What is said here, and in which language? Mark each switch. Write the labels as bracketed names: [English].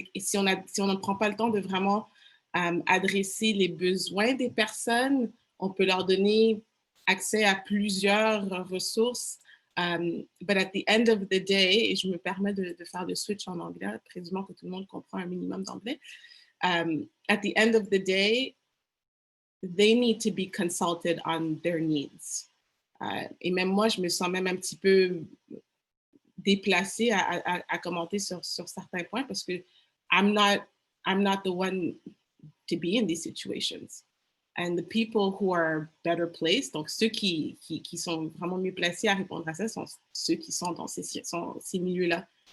[French] Et si on ne prend pas le temps de vraiment adresser les besoins des personnes, on peut leur donner accès à plusieurs ressources. [English] But at the end of the day, [French] et je me permets de faire le switch en anglais, présumant que tout le monde comprend un minimum d'anglais. [English] At the end of the day, they need to be consulted on their needs. [French] Et même moi, je me sens même un petit peu déplacée à commenter sur certains points parce que [English] I'm not the one to be in these situations. And the people who are better placed, [French] donc ceux qui sont vraiment mieux placés à répondre à ça, sont ceux qui sont dans ces milieux-là.